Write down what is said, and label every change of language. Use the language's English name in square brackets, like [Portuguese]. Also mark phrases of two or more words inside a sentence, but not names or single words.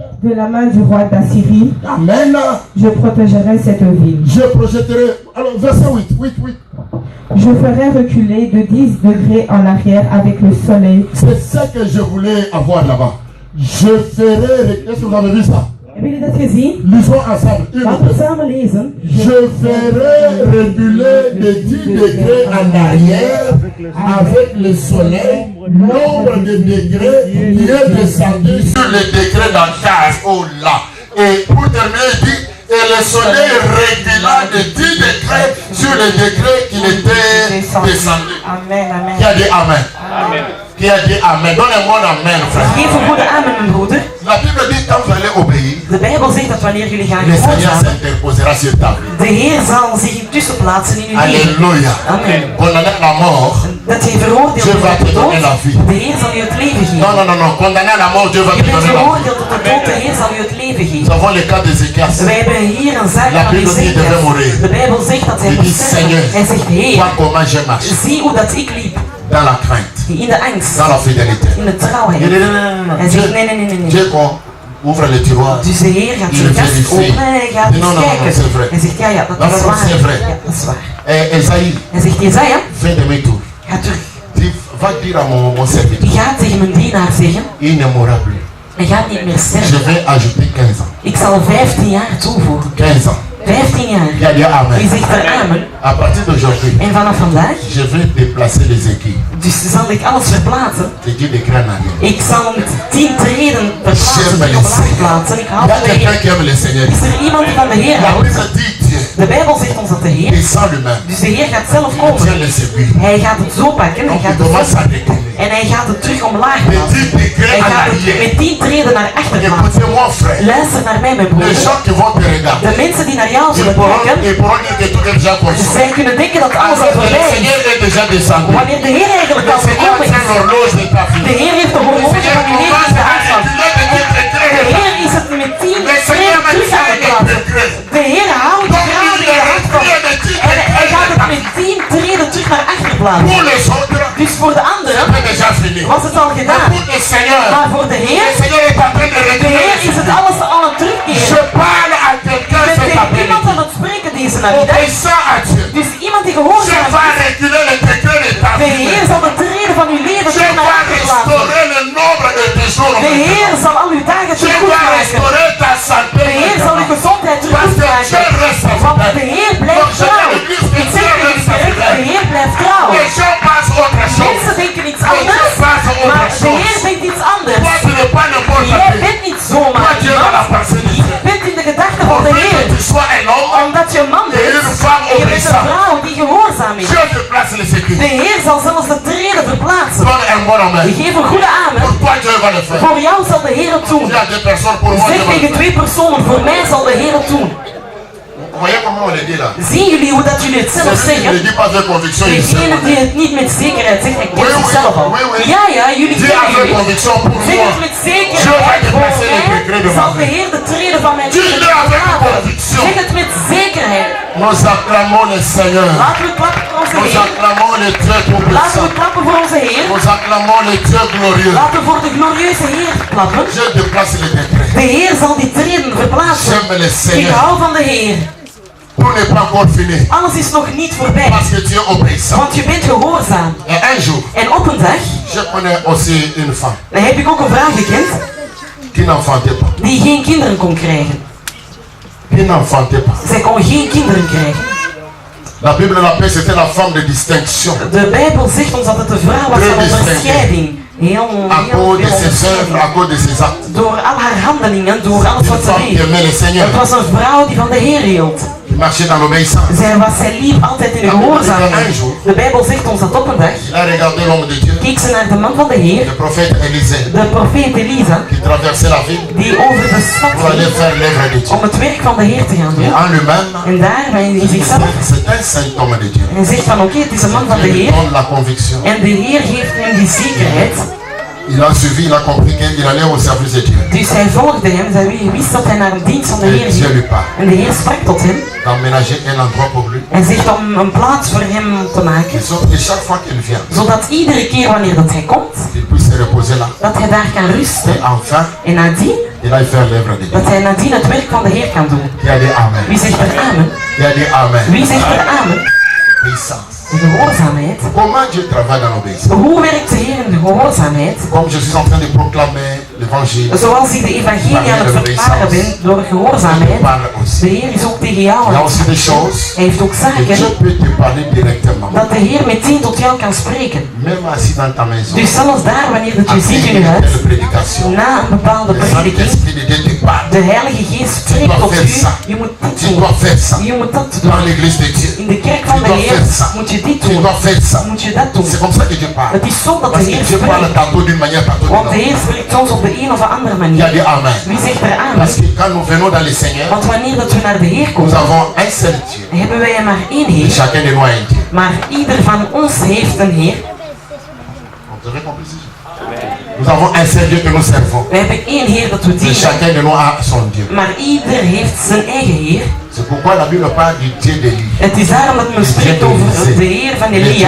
[French] de la main du roi d'Assyrie. Amen. Je protégerai cette ville. Je projetterai. Alors, verset 8. Je ferai reculer de 10 degrés en arrière avec le soleil. C'est ça que je voulais avoir là-bas. Je ferai. Est-ce que vous avez vu ça? [Dutch] Hebben jullie dat gezien? [French] Lisons ensemble. Une [Dutch] Laten we [French] autre. [Dutch] samen lezen. [French] Je ferai reculer de 10 degrés en arrière avec le soleil, nombre de degrés qui est descendu sur le degré dans 15. Oh là! Et pour terminer, il dit, et le soleil recula de 10 degrés sur le degré qu'il était descendu. Amen, amen. Qui a dit Amen? Qui a dit Amen? Donnez-moi un Amen, frère. [Dutch] Geef een goede amen, mijn broeder. [French] La Bible dit quand vous allez obéir, [Dutch] De Bijbel zegt dat wanneer jullie gaan [French] le Seigneur [Dutch] gehoorzamen, [French] s'interposera sur ta vie. [Dutch] de Heer zal zich intussen plaatsen in uw leven. [French] Alléluia. Amen. Condamné à la mort. [Dutch] Dat je veroordeeld [French] Dieu va [Dutch] bent tot [French] te [Dutch] de [French] donner la [Dutch] dood, [French] vie. [Dutch] de Heer zal u het leven [French] Non, [Dutch] geven. [French] non, non, non. Condamné à la mort, Dieu va [Dutch] Je [French] te [Dutch] bent [French] donner la vie. [Dutch] veroordeeld tot de dood, de Heer zal u het leven [French] Nous [Dutch] geven. [French] avons avons le cas d'Ézéchias. [Dutch] We hebben hier een zaak [French] La [Dutch] van [French] Bible dit qu'il devait [Dutch] Ezekiel. [French] mourir. [Dutch] De Bijbel zegt dat hij [French] Il dit, [Dutch] moest sterven. [French] Seigneur, [Dutch] Hij zegt, Heer, [French] vois comment j'ai marché. [Dutch] zie hoe dat ik liep. [French] Dans la crainte, [Dutch] In de angst. [French] dans la fidélité. [Dutch] In de trouwheid. [French] Il dit non. [Dutch] Hij zegt, nee. [French] Dieu ouvre le tiroir. [Dutch] Dus de Heer gaat [French] Il [Dutch] zijn kast [French] vérifie. [Dutch] openen en hij gaat [French] Non, non, [Dutch] eens [French] non, [Dutch] kijken. [French] c'est vrai. [Dutch] Hij zegt, ja, dat [French] Non, [Dutch] is [French] non, [Dutch] waar. [French] c'est vrai. [Dutch] Ja, dat is waar. [French] Esaïe, [Dutch] Hij zegt, Jezaja, [French] fais demi-tour. [Dutch] ga terug. [French] Dis, va dire à mon serviteur, [Dutch] Die gaat tegen mijn dienaar zeggen, [French] il ne mourra plus. [Dutch] hij gaat niet meer [French] Je [Dutch] sterven. [French] vais ajouter 15 ans. [Dutch] Ik zal 15 jaar toevoegen. [French] 15 ans. [Dutch] 15 jaar. [French] Il y a dit Amen. [Dutch] Wie zegt er amen? [French] À partir d'aujourd'hui, [Dutch] En vanaf vandaag, [French] je vais déplacer les équipes. [Dutch] dus zal ik alles verplaatsen. [French] Les équipes de Grand Arrière. [Dutch] Ik zal met 10 treden verplaatsen [French] J'aime [Dutch] en [French] les [Dutch] op laag [French] Seigneur. [Dutch] plaatsen. Ik [French] Il [Dutch] hou [French] y a [Dutch] van de [French] quelqu'un [Dutch] Heer. [French] qui aime le Seigneur. [Dutch] Is er iemand die van de Heer [French] La [Dutch] houdt? [French] Bible dit Dieu [Dutch] De Bijbel zegt ons dat de Heer, [French] descend lui-même. [Dutch] dus de Heer gaat zelf [French] Dieu [Dutch] komen. [French] le séduit. [Dutch] Hij gaat het zo pakken, hij [French] Donc il [Dutch] gaat het [French] commence [Dutch] zo [French] à décliner. [Dutch] en hij gaat het terug omlaag [French] De [Dutch] plaatsen. [French] 10 degrés [Dutch] Hij [French] à [Dutch] gaat het [French] l'arrière. [Dutch] met 10 treden naar achter plaatsen. [French] Écoutez-moi, frère. [Dutch] Luister naar mij, mijn [French] Les [Dutch] broer. [French] gens qui vont te regarder, [Dutch] De mensen die naar jou [French] ils [Dutch] zullen [French] pourront [Dutch] kijken, [French] dire que tout est déjà conçu. [Dutch] zij kunnen denken dat alles al [French] Alors que le [Dutch] voorbij is. [French] Seigneur est déjà descendu. [Dutch] Wanneer de Heer eigenlijk [French] Le [Dutch] al [French] Seigneur [Dutch] gekomen [French] tient [Dutch] is, [French] l'horloge de ta [Dutch] de [French] vie. [Dutch] Heer heeft de [French] Le [Dutch] horloge [French] Seigneur [Dutch] van uw leven [French] commence [Dutch] in de [French] à [Dutch] hand van. [French] reculer de 10 [Dutch] De [French] degrés. [Dutch] Heer is het met 10 [French] Le Seigneur [Dutch] treden terug aan het [French] maintient les [Dutch] plaatsen. [French] degrés. [Dutch] De Heer houdt [French] Donc [Dutch] graden [French] il [Dutch] in de hand van. [French] recule de 10 [Dutch] En hij gaat het [French] degrés. [Dutch] met 10 treden terug naar achter plaatsen. [French] Pour les autres, [Dutch] Dus voor de anderen [French] c'est déjà fini. [Dutch] was het al [French] Mais [Dutch] gedaan. [French] pour le Seigneur, [Dutch] Maar voor de Heer, [French] le Seigneur est en train de [Dutch] de [French] reculer. [Dutch] Heer is het alles al aan het [French] Je [Dutch] terugkeren. [French] parle à quelqu'un [Dutch] Je bent [French] cet [Dutch] tegen iemand [French] après-midi. [Dutch] aan het spreken deze namiddag. [French] Obéissant à Dieu. [Dutch] Dus iemand die [French] Je [Dutch] gehoorzaam [French] vais [Dutch] is. [French] reculer le degré de ta [Dutch] De [French] vie. [Dutch] Heer zal de treden van uw leven [French] Je [Dutch] terug naar [French] vais [Dutch] achter plaatsen. [French] restaurer le nombre de tes jours. [Dutch] De Heer zal al uw dagen [French] Je [Dutch] terug [French] vais [Dutch] maken. [French] restaurer ta santé. [Dutch] De Heer zal uw gezondheid terug [French] Parce que Dieu [Dutch] maken. [French] reste [Dutch] Want de [French] fidèle. [Dutch] Heer blijft trouw. Ik zeg tegen de kerk, de Heer blijft trouw. [French] Les gens passent autre chose. [Dutch] Mensen denken iets anders, maar de Heer denkt iets anders. [French] Toi, tu n'es pas n'importe [Dutch] Jij [French] qui. [Dutch] bent niet [French] Toi, [Dutch] zomaar [French] tu es dans la [Dutch] iemand. [French] pensée de Dieu. [Dutch] Je bent in de gedachten van de [French] Pourvu [Dutch] Heer. [French] que tu sois un homme, [Dutch] Omdat je een man bent, [French] Et une femme [Dutch] en je bent een [French] obéissante. [Dutch] vrouw die gehoorzaam is. [French] Dieu te place les [Dutch] De [French] sécurités. [Dutch] Heer zal zelfs de treden verplaatsen. [French] Donne un bon amen. [Dutch] Geef een goede amen. [French] Pour toi, Dieu va le faire. [Dutch] Voor jou zal de Heer het doen. [French] Il y a deux personnes pour moi. [Dutch] Zeg [French] Dieu va le [Dutch] tegen [French] faire. [Dutch] 2 personen, voor mij zal de Heer het doen. [French] Vous voyez comment on le dit là? [Dutch] Zien jullie hoe dat jullie het zelf [French] C'est celui qui ne [Dutch] zeggen? [French] dit pas avec conviction, il sait. [Dutch] Degene die het niet met zekerheid zegt, hij [French] Oui, [Dutch] kent [French] oui, [Dutch] zichzelf al. [French] oui, oui. [Dutch] Ja, jullie [French] Dis [Dutch] kennen [French] avec [Dutch] jullie. [French] conviction pour [Dutch] Zeg [French] moi. [Dutch] het met [French] Je [Dutch] zekerheid. [French] vais [Dutch] Voor [French] dépasser les degrés de [Dutch] mij [French] ma [Dutch] zal de [French] vie. [Dutch] Heer de treden van mijn [French] Dis-le [Dutch] leven [French] avec [Dutch] verlaten. [French] conviction. [Dutch] Zeg het met zekerheid. [French] Nous acclamons le Seigneur. [Dutch] Laten we klappen voor onze [French] Nous [Dutch] Heer. [French] acclamons le Dieu [Dutch] Laten we [French] tout-puissant. [Dutch] klappen voor onze Heer. [French] Nous acclamons le Dieu glorieux. [Dutch] Laten we voor de glorieuze Heer klappen. [French] Je déplace les degrés. [Dutch] De Heer zal die treden verplaatsen. [French] J'aime le [Dutch] Ik [French] Seigneur. [Dutch] hou van de Heer. [French] Tout n'est pas encore fini. [Dutch] Alles is nog niet voorbij. [French] Parce que tu es obéissant. [Dutch] Want je bent gehoorzaam. [French] Et un jour, [Dutch] En op een dag, [French] je connais aussi une femme [Dutch] dan heb ik ook een vrouw gekend [French] qui n'enfantait pas. [Dutch] die geen kinderen kon krijgen. [French] Qui n'enfantait pas. [Dutch] Zij kon geen kinderen krijgen. [French] La Bible l'appelle, c'était la femme de distinction. [Dutch] De Bijbel zegt ons dat het de vrouw was van onderscheiding. Heel [French] À cause de [Dutch] veel [French] ses œuvres, [Dutch] onderscheiding. [French] à cause de ses actes. [Dutch] Door al haar handelingen, door alles [French] Une [Dutch] wat ze [French] femme qui [Dutch] deed. [French] aimait le Seigneur, [Dutch] Het was een vrouw die van de Heer hield. [French] qui marchait dans l'obéissance. [Dutch] Zij liep altijd in de gehoorzaamheid. De Bijbel zegt ons dat op een dag [French] Il a regardé l'homme de Dieu, [Dutch] keek ze naar de man van de Heer, [French] le prophète Élisée, [Dutch] de profeet Elisa, [French] qui traversait la ville [Dutch] die over de stad [French] pour aller [Dutch] ging [French] faire l'œuvre de Dieu. [Dutch] om het werk van de Heer te gaan [French] Et [Dutch] doen. [French] en lui-même, [Dutch] En daarbij in zichzelf, [French] c'est un saint homme de Dieu. [Dutch] en zegt van oké, het is een man van de [French] Il lui [Dutch] Heer. [French] donne la conviction. [Dutch] En de Heer geeft hem die zekerheid. [French] Il a suivi, il a compris qu'il allait au service de Dieu. [Dutch] Dus hij volgde hem, hij wist dat hij naar een dienst van de Heer [French] Et Dieu [Dutch] ging. [French] lui parle. [Dutch] En de Heer sprak tot hem [French] D'emménager un endroit pour lui. [Dutch] en zegt om een plaats voor hem te maken. [French] Et sauf que chaque fois qu'il vient, [Dutch] Zodat iedere keer wanneer dat hij komt, [French] qu'il puisse se reposer là. [Dutch] dat hij daar kan rusten. [French] Et enfin, [Dutch] En nadien, [French] il aille faire l'œuvre de Dieu. [Dutch] dat hij nadien het werk van de Heer kan doen. [French] Qui a dit Amen. [Dutch] Wie zegt er amen? [French] Qui a dit Amen. [Dutch] Wie zegt er amen? [French] Puissance. [Dutch] De gehoorzaamheid. [French] Comment Dieu travaille dans l'obéissance? [Dutch] Hoe werkt de Heer in de gehoorzaamheid? [French] Comme je suis en train de proclamer l'évangile, [Dutch] Zoals ik de evangelie aan het verklaren ben door [French] je [Dutch] gehoorzaamheid. [French] parle aussi. [Dutch] De Heer is ook tegen jou. [French] Il y a [Dutch] aan [French] aussi [Dutch] het [French] des [Dutch] spreken. [French] choses [Dutch] Hij heeft ook [French] que Dieu [Dutch] zaken [French] peut te parler directement. [Dutch] dat de Heer meteen tot jou kan spreken. [French] Même assis dans ta maison. [Dutch] Dus zelfs daar, wanneer dat je [French] Après [Dutch] ziet in [French] une [Dutch] je huis, [French] telle prédication, [Dutch] na een bepaalde [French] le [Dutch] prediking, [French] Saint-Esprit de Dieu te parle. [Dutch] de Heilige Geest spreekt tot u. Je moet dit [French] Tu [Dutch] doen. [French] dois faire ça. [Dutch] Je moet dat [French] Dans [Dutch] doen. [French] l'église de Dieu. [Dutch] In de kerk [French] Tu [Dutch] van de [French] dois [Dutch] Heer [French] faire ça. [Dutch] moet je dit [French] Tu [Dutch] doen. [French] dois faire ça. [Dutch] Moet je dat doen. [French] C'est comme ça que Dieu parle. [Dutch] Het is zo dat de [French] Parce que [Dutch] Heer [French] Dieu parle [Dutch] spreekt. [French] tantôt d'une manière, tantôt d'une [Dutch] Want de [French] autre. [Dutch] Heer spreekt soms op de een of de andere [French] Il a [Dutch] manier. [French] dit Amen. [Dutch] Wie zegt er amen? [French] Parce que quand nous venons dans le Seigneur, [Dutch] Want wanneer dat we naar de Heer [French] nous [Dutch] komen, [French] avons un seul Dieu. [Dutch] hebben wij maar één [French] Et [Dutch] Heer. [French] chacun de nous a un Dieu. [Dutch] Maar ieder van ons heeft een Heer. [French] Vous avez compris ça? Nous avons un seul Dieu que nous servons. [Dutch] We hebben één Heer dat we [French] Et [Dutch] dienen. [French] chacun de nous a son Dieu. [Dutch] Maar ieder heeft zijn eigen Heer. [French] C'est pourquoi la Bible parle du Dieu d'Élie. [Dutch] Het is daarom dat men spreekt over de Heer van Elia.